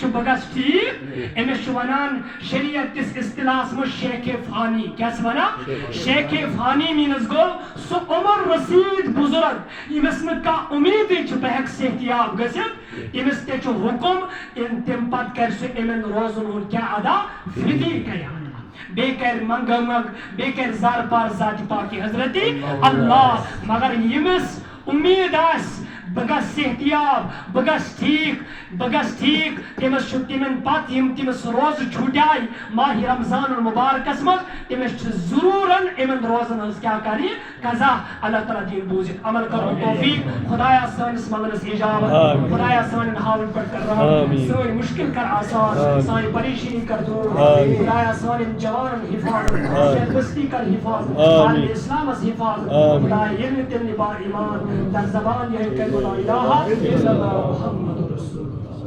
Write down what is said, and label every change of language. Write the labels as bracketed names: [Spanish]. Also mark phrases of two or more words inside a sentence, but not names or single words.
[Kashmiri] چھُ بہٕ گژھٕ ٹھیک أمس چھُ ونان شریعت کس اصطلاحس منٛز شیخ فانی کیٛاہ چھِ ونان شیخ فانی مینس گوٚو سُہ عمر رسید بزرگ یمس نہ کانٛہہ امیدی چھُ بہٕ ہیٚکہٕ صحت یاب گٔژھِتھ أمس تہِ چھُ حکم تمہِ پتہٕ کرِ سُہ یِمن روزن ہُنٛد کیٛاہ ادا فدی قیام بیٚیہِ کرِ منٛگ منٛگ بیٚیہِ کرِ زار پار ذاتِ پاکہِ حضرتی اللہ مگر یمس امید آسہِ بہٕ گژھٕ صحت یاب بہٕ گژھٕ ٹھیک تٔمس چھُ تِمن پتہٕ یِم تٔمس روزٕ چھوٗٹیاے ماہ رمضان المبارکس منٛز تٔمس چھُ ضروٗرن یِمن روزن ہٕنٛز کیٛاہ کرِ قضا اللہ تعالیٰ دِیِن بوٗزِتھ عمل کرُن توفیق خدایا سٲنِس منگنس اجابت خدایا سانٮ۪ن حالن پٮ۪ٹھ کر رحم سٲنۍ مشکل کر آسان سانہِ پریشٲنی کر دوٗر خدایا سانٮ۪ن جوانن حفاظت بستی کر حفاظت عالم اسلامس حفاظت خدایا ییٚلہِ نہٕ تِم با ایمان در زبان یہِ [Arabic] لا الہ الا اللہ محمد رسول اللہ.